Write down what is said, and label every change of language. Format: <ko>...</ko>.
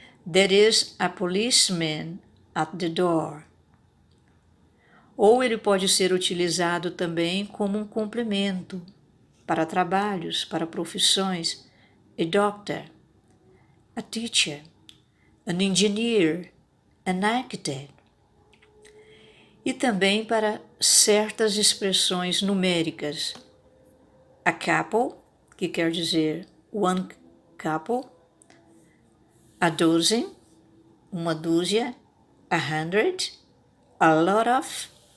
<en>There is a policeman at the door.</en> <pt>Ou ele pode ser utilizado também como um complemento para trabalhos, para profissões.</pt> <en>A doctor, a teacher, an engineer, an architect.</en> <pt>E também para certas expressões numéricas.</pt> <en>A couple,</en> <pt>que quer dizer</pt> <en>one couple. A dozen,</en> <pt>uma dúzia.</pt> <en>A hundred, a lot of.</en>